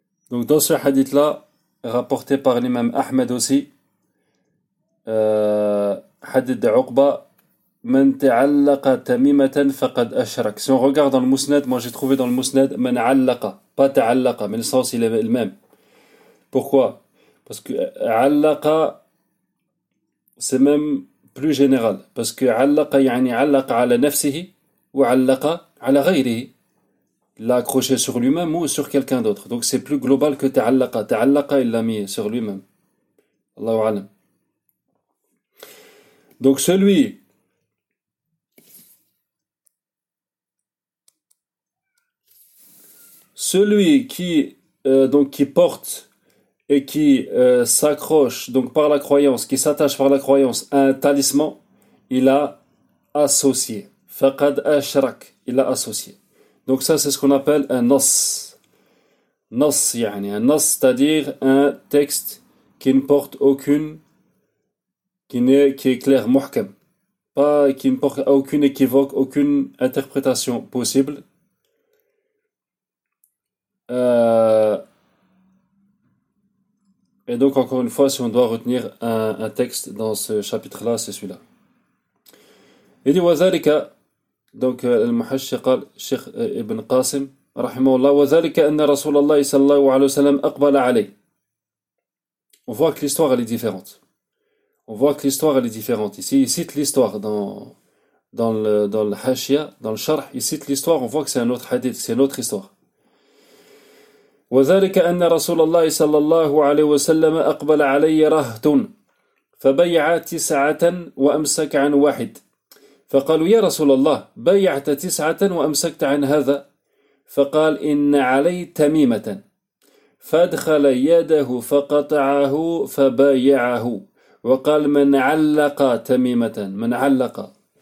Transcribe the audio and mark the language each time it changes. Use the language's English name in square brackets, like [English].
[French] Donc dans ce hadith là, rapporté par l'imam Ahmed aussi, hadith de Uqba. [Arabic] من تعلق تميمة فقد أشرك. [French] Si on regarde dans le musnad, moi j'ai trouvé dans le musnad من علق, pas تعلق, mais le sens il est le même. Pourquoi? Parce que علق c'est même plus général. Parce que [Arabic] علق يعني علق على نفسه وعلق على غيره. [French] L'a accroché sur lui-même ou sur quelqu'un d'autre. Donc c'est plus global que تعلق. تعلق il l'a mis sur lui-même. [Arabic] Allahu alam. [French] Donc celui qui porte et qui s'accroche donc par la croyance, qui s'attache par la croyance à un talisman, il a associé. [Arabic] Faqad ashrak, [French] il a associé. Donc ça, c'est ce qu'on appelle un nos. Nos, yani, un nos, c'est-à-dire un texte qui ne porte aucune, qui est clair, muhkam. Pas, qui ne porte aucune équivoque, aucune interprétation possible. Et donc encore une fois, si on doit retenir un texte dans ce chapitre-là, c'est celui-là. Il dit [Arabic] وذلك, [French] donc [Arabic] المحشي قال شيخ ابن قاسم رحمه الله وذلك أن رسول الله صلى الله عليه وسلم أقبل عليه. [French] On voit que l'histoire elle est différente. On voit que l'histoire elle est différente. Ici, il cite l'histoire dans le hashia, dans le sharh, il cite l'histoire. On voit que c'est un autre hadith, c'est une autre histoire. [Arabic] وذلك أن رسول الله صلى الله عليه وسلم أقبل علي رهط فبيع تسعة وأمسك عن واحد فقالوا يا رسول الله بيعت تسعة وأمسكت عن هذا فقال إن علي تميمة فادخل يده فقطعه فبايعه وقال من علق تميمة من علق